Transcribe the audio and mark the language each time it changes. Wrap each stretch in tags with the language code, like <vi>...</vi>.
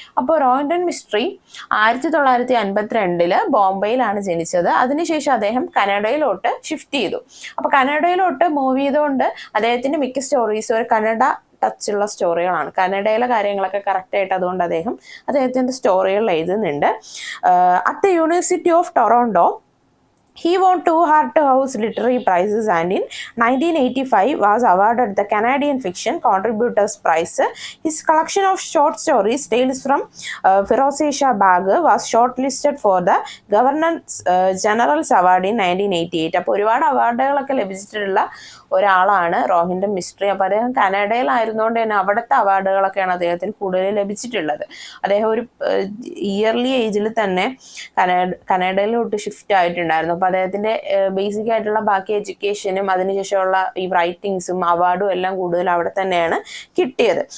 <ml>അപ്പോൾ റോഹിൻടൺ മിസ്ട്രി 1952 ബോംബെയിലാണ് ജനിച്ചത്. അതിനുശേഷം അദ്ദേഹം കനഡയിലോട്ട് ഷിഫ്റ്റ് ചെയ്തു. അപ്പോൾ കനഡയിലോട്ട് മൂവ് ചെയ്തുകൊണ്ട് അദ്ദേഹത്തിൻ്റെ മിക്ക സ്റ്റോറീസും ഒരു കന്നഡ ടച്ചുള്ള സ്റ്റോറികളാണ്. കന്നഡയിലെ കാര്യങ്ങളൊക്കെ കറക്റ്റായിട്ട് അതുകൊണ്ട് അദ്ദേഹത്തിൻ്റെ സ്റ്റോറികൾ എഴുതുന്നുണ്ട്.</ml> <en>At the university of Toronto he won 2 Harthouse Literary Prizes and in 1985 was awarded the Canadian Fiction Contributors Prize. His collection of short stories, Tales from Firozeshah Bagh, was shortlisted for the Governor General's Award in 1988.</en> <ml>അപ്പോൾ ഒരുപാട് അവാർഡുകളൊക്കെ ലഭിച്ചിട്ടുള്ള ഒരാളാണ് Rohinton mystery. അപ്പോൾ അദ്ദേഹം കനഡയിലായിരുന്നുകൊണ്ട് തന്നെ അവിടുത്തെ അവാർഡുകളൊക്കെയാണ് അദ്ദേഹത്തിന് കൂടുതൽ ലഭിച്ചിട്ടുള്ളത്. അദ്ദേഹം ഒരു ഇയർലി ഏജിൽ തന്നെ കനഡയിലോട്ട് ഷിഫ്റ്റ് ആയിട്ടുണ്ടായിരുന്നു. അപ്പോൾ അദ്ദേഹത്തിൻ്റെ ബേസിക് ആയിട്ടുള്ള ബാക്കി എഡ്യൂക്കേഷനും അതിനുശേഷമുള്ള ഈ റൈറ്റിങ്സും അവാർഡും എല്ലാം കൂടുതൽ അവിടെ തന്നെയാണ് കിട്ടിയത്.</ml>